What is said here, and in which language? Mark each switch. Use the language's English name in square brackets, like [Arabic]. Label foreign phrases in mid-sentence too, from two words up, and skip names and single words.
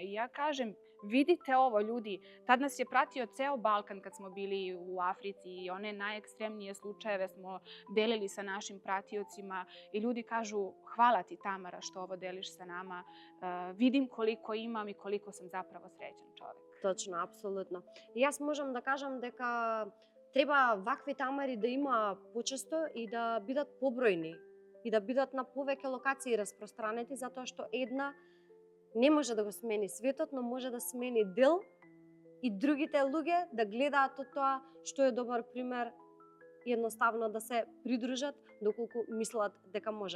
[Serbian] I ja kažem, vidite ovo, ljudi. Tad nas je pratio ceo Balkan kad smo bili u Africi i one najekstremnije slučajeve smo delili sa našim pratiocima i ljudi kažu hvala ti Tamara što ovo deliš sa nama. Vidim koliko imam i koliko sam zapravo srećan čovek. [Macedonian] Точно, апсолутно. И јас можам да кажам дека треба вакви тамари да има почесто и да бидат побројни и да бидат на повеќе локации распространети, затоа што една не може да го смени светот, но може да смени дел и другите луѓе да гледаат од тоа што е добар пример, едноставно да се придружат доколку мислат дека можат.